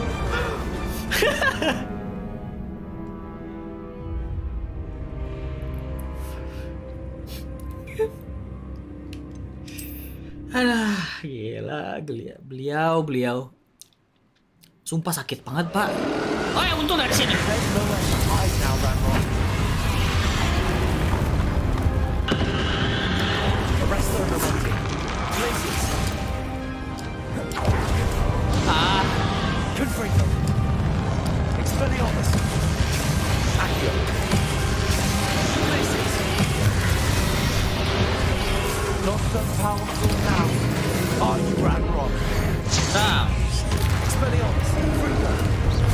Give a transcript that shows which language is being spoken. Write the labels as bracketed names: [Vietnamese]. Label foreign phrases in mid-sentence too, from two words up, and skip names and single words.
[Indonesian] Alah, gila, beliau. Sumpah sakit banget, Pak. Oh ya, untung dari sini. Confringo. Expelliarmus. Akhir. [English] Places. Not so powerful now. Are you Ranrock? Nah. Expelliarmus. Confringo.